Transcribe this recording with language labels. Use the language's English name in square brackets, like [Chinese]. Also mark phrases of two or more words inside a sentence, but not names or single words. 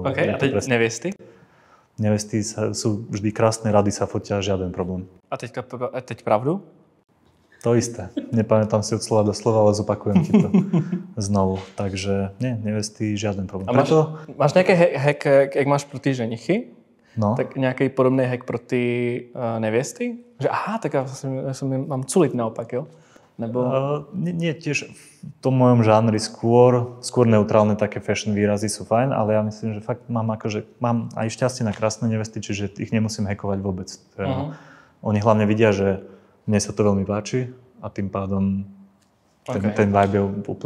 [Czech] OK, a teď nevesty? [Slovak] Nevesty sú vždy krásne, rady sa fotia, žiaden problém. [Czech] A teď pravdu? [Slovak] To isté. Nepamätám si od slova do slova, ale zopakujem ti to znovu. Takže nie, nevesty, žiaden problém. [Czech] A máš nejaký hack, jak máš pro ty ženichy? No. Tak nějaký podobný hack pro ty nevěsty? Že tak já mám culit naopak, jo? Nebo... [Slovak] Nie, tiež v tom mojom žánri skôr neutrálne také fashion výrazy sú fajn, ale ja myslím, že fakt mám aj šťastie na krásne nevesty, čiže ich nemusím hackovať vôbec. Oni hlavne vidia, že mne sa to veľmi páči a tým pádom ten vibe je úplne...